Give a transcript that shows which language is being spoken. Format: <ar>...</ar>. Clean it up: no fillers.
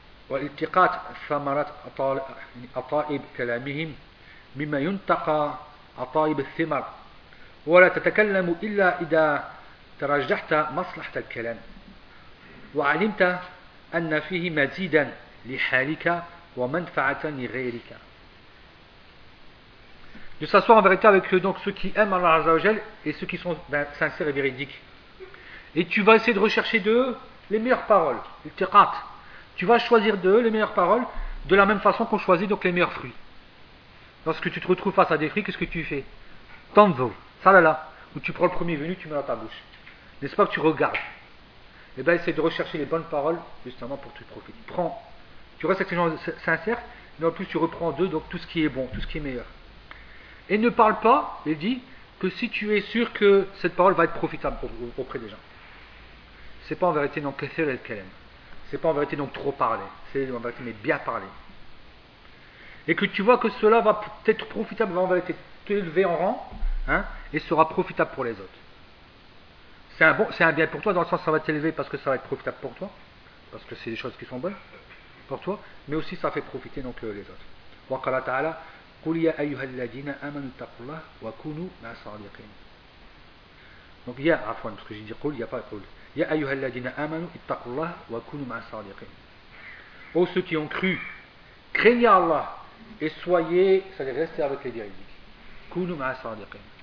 <ar>والالتقاط ثمرات أطائب كلامهم مما ينتقى أطائب الثمر ولا تتكلم إلا إذا ترجحت مصلحة الكلام وعلمت أن فيه مزيدا لحالك ومنفعة لغيرك.</ar> <fr>De s'asseoir en vérité avec donc ceux qui aiment Allah Azza wa Jal et ceux qui sont sincères et véridiques. Et tu vas essayer de rechercher d'eux les meilleures paroles. Tu vas choisir d'eux les meilleures paroles De la même façon qu'on choisit donc les meilleurs fruits. Lorsque tu te retrouves face à des fruits, qu'est-ce que tu fais? Tanzo, salala, où tu prends le premier venu, tu mets dans ta bouche. N'est-ce pas que tu regardes? Eh bien, essaie de rechercher les bonnes paroles, justement, pour te profiter. Prends, tu restes avec ces gens sincères, mais en plus, tu reprends d'eux, donc tout ce qui est bon, tout ce qui est meilleur. Et ne parle pas, et dis, que si tu es sûr que cette parole va être profitable auprès des gens. C'est pas en vérité non</fr> <ar>kathir el kalem.</ar> <fr>C'est pas en vérité donc trop parler. C'est en vérité mais bien parler. Et que tu vois que cela va être profitable, va en vérité t'élever en rang, hein, et sera profitable pour les autres. C'est un bien pour toi, dans le sens que ça va t'élever parce que ça va être profitable pour toi, parce que c'est des choses qui sont bonnes pour toi, mais aussi ça fait profiter donc les autres.</fr> <ar>Wa qala ta'ala, قُلْ يَا أَيُّهَا الَّذِينَ آمَنُوا اتَّقُوا اللَّهَ وَكُونُوا مَعَ الصَّادِقِينَ.</ar> <fr>Donc il y a,</fr> <ar>afwan,</ar> <fr>parce que j'ai dit قُلْ, il n'y a pas قُلْ.</fr> <ar>يَا أَيُّهَا الَّذِينَ آمَنُوا اتَّقُوا اللَّهَ وَكُونُوا مَعَ الصَّادِقِينَ.</ar> <fr>Ô ceux qui ont cru, craignez Allah et soyez, c'est-à-dire restez avec les véridiques.</fr> <ar>كُونُوا مَعَ الصَّادِقِينَ.</ar>